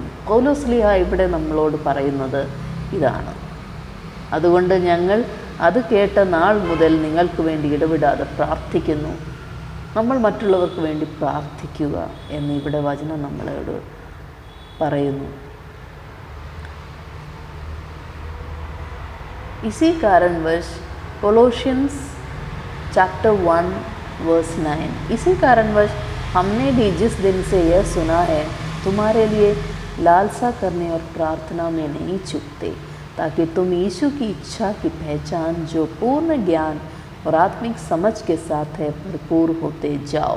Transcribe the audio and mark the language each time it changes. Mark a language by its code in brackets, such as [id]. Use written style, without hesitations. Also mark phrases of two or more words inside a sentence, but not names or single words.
[ml] പൗലോസ്ലീഹ ഇവിടെ നമ്മളോട് പറയുന്നത് ഇതാണ്. അതുകൊണ്ട് ഞങ്ങൾ അത് കേട്ട നാൾ മുതൽ നിങ്ങൾക്ക് വേണ്ടി ഇടവിടാതെ പ്രാർത്ഥിക്കുന്നു. നമ്മൾ മറ്റുള്ളവർക്ക് വേണ്ടി പ്രാർത്ഥിക്കുക എന്ന് ഇവിടെ വചനം നമ്മളോട് പറയുന്നു. [hi] इसी कारणवश [en] Colossians chapter 1 verse 9, [hi] इसी कारणवश हमने भी जिस दिन से यह सुना है तुम्हारे लिए लालसा करने और प्रार्थना में नहीं चूकते, ताकि तुम यीशु की इच्छा की पहचान जो पूर्ण ज्ञान और आत्मिक समझ के साथ है भरपूर होते जाओ.